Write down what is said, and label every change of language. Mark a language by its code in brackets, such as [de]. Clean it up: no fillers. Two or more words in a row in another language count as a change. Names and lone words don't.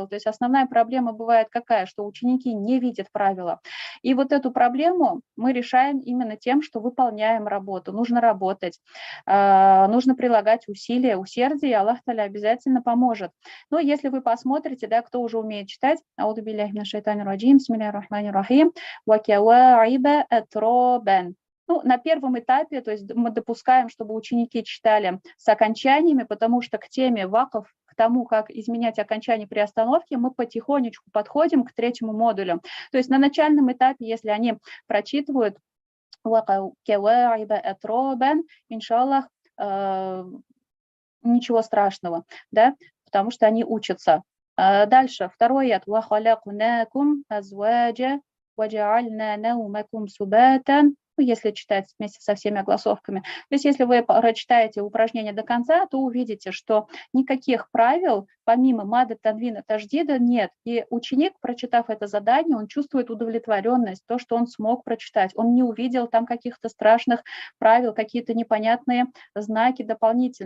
[ru] То есть основная проблема бывает какая? Что ученики не видят правила. И вот эту проблему мы решаем именно тем, что выполняем работу. Нужно работать, нужно прилагать усилия, усердие, и [ar] الله تعالى [ru] обязательно поможет. Но если вы посмотрите, да, кто уже умеет читать, [ar] أعوذ بالله من الشيطان الرجيم بسم الله الرحمن الرحيم وكواعب أترابا. [ru] Ну, на первом этапе, то есть мы допускаем, чтобы ученики читали с окончаниями, потому что к теме вакф, к тому, как изменять окончание при остановке, мы потихонечку подходим к 3-му модулю. То есть на начальном этапе, если они прочитывают [ar] وكواعب أترابا, [ru] иншаллах, ничего страшного, да, потому что они учатся. Дальше, 2-й аят. [ar] «وخلقناكم أزواجا وجعلنا نومكم سباتا». [ru] Если читать вместе со всеми огласовками. То есть если вы прочитаете упражнение до конца, то увидите, что никаких правил, помимо мада, танвина, таждида, нет. И ученик, прочитав это задание, он чувствует удовлетворенность, то, что он смог прочитать. Он не увидел там каких-то страшных правил, какие-то непонятные знаки дополнительные.